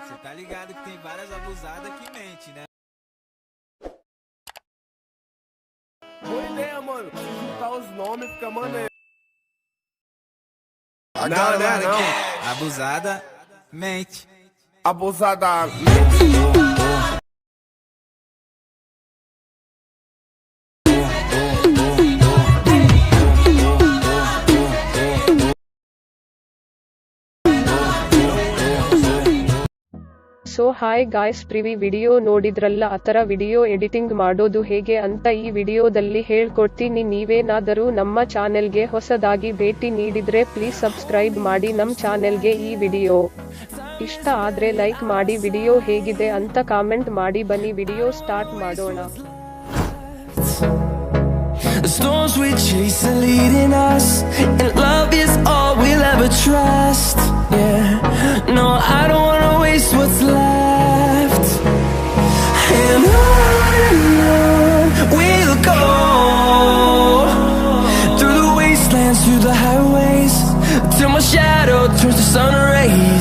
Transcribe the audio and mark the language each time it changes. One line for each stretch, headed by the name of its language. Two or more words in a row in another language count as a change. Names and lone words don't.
Portuguese: Tá ligado que tem várias abusadas que mente, né? Boa ideia, mano. Se juntar os nomes, fica maneiro. Não. Abusada mente. Abusada
English: so hi guys, previous video
Kannada: ನೋಡಿದ್ರಲ್ಲ, ಆತರ
English: video editing
Kannada: ಮಾಡೋದು ಹೇಗೆ ಅಂತ ಈ ವಿಡಿಯೋದಲ್ಲಿ ಹೇಳ್ಕೊಡ್ತೀನಿ. ನೀವೇನಾದರೂ ನಮ್ಮ ಚಾನೆಲ್ಗೆ ಹೊಸದಾಗಿ ಭೇಟಿ ನೀಡಿದ್ರೆ
English: please subscribe
Kannada: ಮಾಡಿ ನಮ್ ಚಾನೆಲ್ಗೆ. ಈ ವಿಡಿಯೋ ಇಷ್ಟ ಆದ್ರೆ ಲೈಕ್ ಮಾಡಿ, ವಿಡಿಯೋ ಹೇಗಿದೆ ಅಂತ ಕಾಮೆಂಟ್ ಮಾಡಿ. ಬನ್ನಿ
English: video start
Kannada: ಮಾಡೋಣ.
English: The storms we chase are leading us, and love is all we'll ever trust. Yeah, no, I don't wanna waste what's left. And on we'll go, through the wastelands, through the highways, till my shadow turns to sun rays.